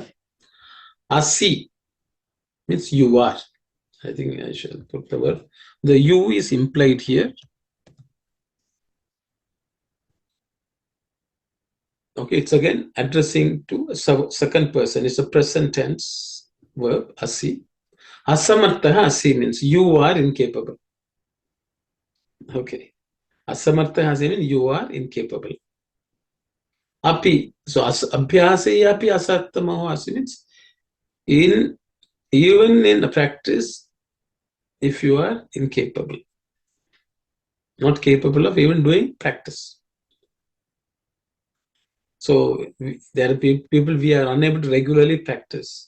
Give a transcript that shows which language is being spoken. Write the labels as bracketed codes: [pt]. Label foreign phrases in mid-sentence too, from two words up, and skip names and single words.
[en] Asi means you are. I think I should put the word. The you is implied here. Okay, it's again addressing to a second person. It's a present tense verb, asi. [sa] Asamartha asi [en] means you are incapable. Okay. [sa] Asamartha asi [en] means you are incapable. Api. So [sa] abhyase api asartamaho asi [en] means Even in a practice, if you are incapable, not capable of even doing practice. So there are people we are unable to regularly practice.